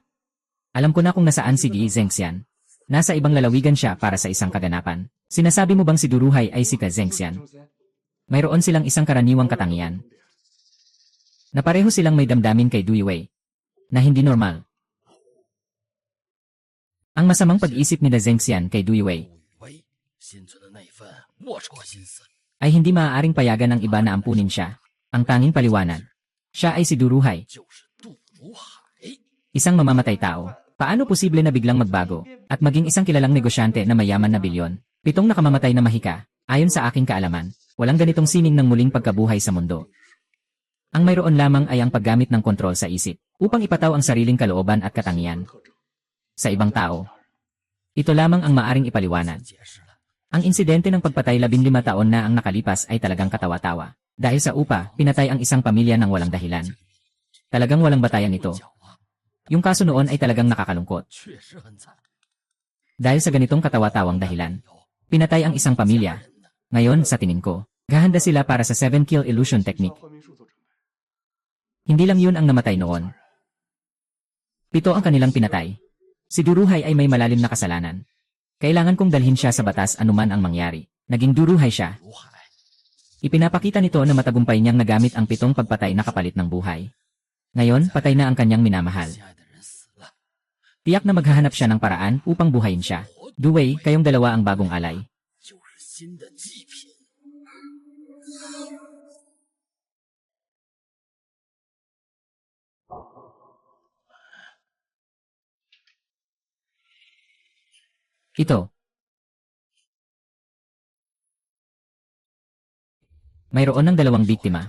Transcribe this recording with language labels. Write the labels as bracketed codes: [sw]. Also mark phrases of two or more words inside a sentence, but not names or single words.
[tl] Alam ko na kung nasaan si Gi Zengxian. Nasa ibang lalawigan siya para sa isang kaganapan. Sinasabi mo bang si Duruhai ay si Ka Zengxian? Mayroon silang isang karaniwang katangian. Na pareho silang may damdamin kay Duiwei. Na hindi normal. Ang masamang pag-isip ni Zengxian kay Duiwei [zh] 武以为心存的那份龌龊心思， [tl] ay hindi maaaring payagan ng iba na ampunin siya. Ang tanging paliwanag. Siya ay si Duruhai, [zh] 就是杜如海。 [tl] isang mamamatay tao. Paano posible na biglang magbago at maging isang kilalang negosyante na mayaman na bilyon? 7 nakamamatay na mahika. Ayon sa aking kaalaman, walang ganitong sining ng muling pagkabuhay sa mundo. Ang mayroon lamang ay ang paggamit ng kontrol sa isip upang ipataw ang sariling kalooban at katangian. Sa ibang tao, ito lamang ang maaring ipaliwanag. [zh] 解释了， [tl] Ang insidente ng pagpatay 15 taon na ang nakalipas ay talagang katawa-tawa. Dahil sa upa, pinatay ang isang pamilya ng walang dahilan. Talagang walang batayan ito. [zh] 狡猾， [tl] Yung kaso noon ay talagang nakakalungkot. [zh] 确实很惨。 [tl] Dahil sa ganitong katawa-tawang dahilan, pinatay ang isang pamilya. Ngayon, sa tingin ko, gahanda sila para sa [en] 7-kill illusion technique. [zh] 换命术做准备。 [tl] Hindi lang yun ang namatay noon. 7 ang kanilang pinatay. Si Duruhai ay may malalim na kasalanan. Kailangan kong dalhin siya sa batas anuman ang mangyari. Naging Duruhai siya. [zh] 如海， [tl] Ipinapakita nito na matagumpay niyang nagamit ang 7 pagpatay na kapalit ng buhay. Ngayon, patay na ang kanyang minamahal. [zh] 心爱的人死了， [tl] Tiyak na maghahanap siya ng paraan upang buhayin siya. Duwei, kayong dalawa ang bagong alay. [zh] 新的祭品。 [tl] Ito. Mayroon ng dalawang biktima.